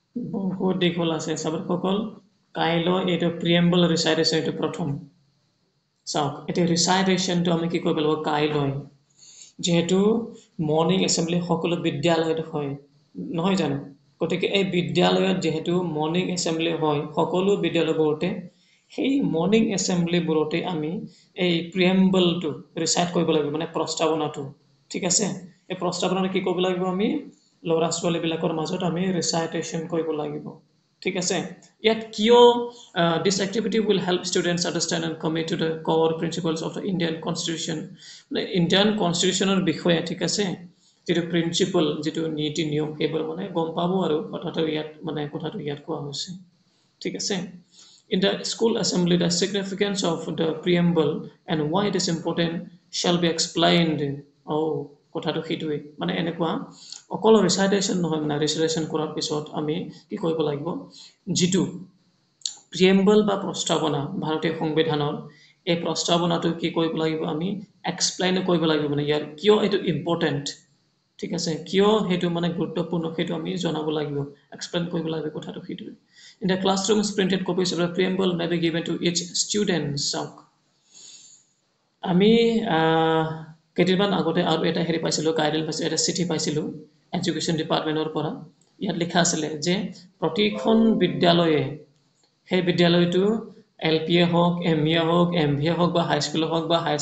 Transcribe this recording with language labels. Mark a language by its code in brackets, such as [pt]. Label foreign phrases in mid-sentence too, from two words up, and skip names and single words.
[as] বহুত দীঘল আছে চাবসকল কাইলৈ এইটো [en] preamble recitation [as] এইটো প্ৰথম চাওক এতিয়া ৰিচাইটেশ্যনটো আমি কি কৰিব লাগিব কাইলৈ যেহেতু [en] morning assembly [as] সকলো বিদ্যালয়ত হয় নহয় জানো গতিকে এই বিদ্যালয়ত যেহেতু [en] morning assembly [as] হয় সকলো বিদ্যালয়বোৰতে সেই মৰ্নিং এছেম্বলিবোৰতে আমি এই প্ৰিএম্বলটো ৰিচাইট কৰিব লাগিব মানে প্ৰস্তাৱনাটো ঠিক আছে এই প্ৰস্তাৱনাটো কি কৰিব লাগিব আমি ল'ৰা ছোৱালীবিলাকৰ মাজত আমি ৰিচাইটেশ্যন কৰিব লাগিব ঠিক আছে ইয়াত কিয় [en] this activity will help students understand and commit to the core principles of the Indian [as] Constitution মানে ইণ্ডিয়ান কনষ্টিটিউশ্যনৰ বিষয়ে ঠিক আছে যেটো প্ৰিন্সিপল যেটো নীতি নিয়ম সেইবোৰ মানে গম পাব আৰু কথাটো ইয়াত কোৱা হৈছে ঠিক আছে [en] in the school assembly the significance of the preamble and why it is important shall be explained [as] কথাটো সেইটোৱে মানে এনেকুৱা অকল ৰিচাইটেশ্যন নহয় মানে ৰিচাইটেশ্যন কৰাৰ পিছত আমি কি কৰিব লাগিব যেটো প্ৰিএম্বল বা প্ৰস্তাৱনা ভাৰতীয় সংবিধানৰ এই প্ৰস্তাৱনাটো কি কৰিব লাগিব আমি এক্সপ্লেইন কৰিব লাগিব মানে ইয়াৰ কিয় এটো ইম্পৰ্টেন্ট ঠিক আছে কিয় হেতু মানে গুৰুত্বপূৰ্ণ হেতু আমি জনাব লাগিব এক্সপ্লেইন কৰিব লাগিব কথাটো সেইটোৱে [en] in the classrooms printed copies of the preamble may be given to each student [as] আমি কেইদিনমান আগতে আৰু এটা হেৰি পাইছিলোঁ গাইডলাইন পাইছিলোঁ এটা চিঠি পাইছিলোঁ এডুকেশ্যন ডিপাৰ্টমেণ্টৰ পৰা ইয়াত লিখা আছিলে যে প্ৰতিখন বিদ্যালয়ে সেই বিদ্যালয়টো এলপিএ হওক এমইএ হওক এমভিএ হওক বা হাইস্কুল হওক বা হায়াৰ